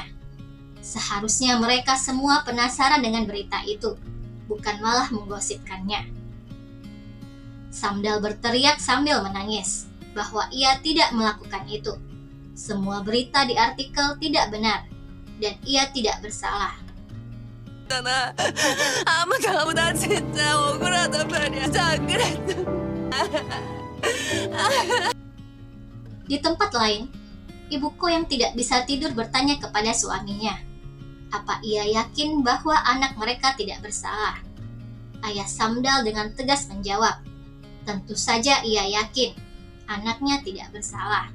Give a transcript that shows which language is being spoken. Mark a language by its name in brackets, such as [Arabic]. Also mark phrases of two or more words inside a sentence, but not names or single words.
[Indonesian] Seharusnya mereka semua penasaran dengan berita itu, bukan malah menggosipkannya. Samdal berteriak sambil menangis bahwa ia tidak melakukan itu. Semua berita di artikel tidak benar, dan ia tidak bersalah. [Korean] 아무도 진짜 억울하단 말이야. 안 그랬어. [Indonesian] Di tempat lain, ibuku yang tidak bisa tidur bertanya kepada suaminya, apa ia yakin bahwa anak mereka tidak bersalah? Ayah Samdal dengan tegas menjawab, tentu saja ia yakin anaknya tidak bersalah.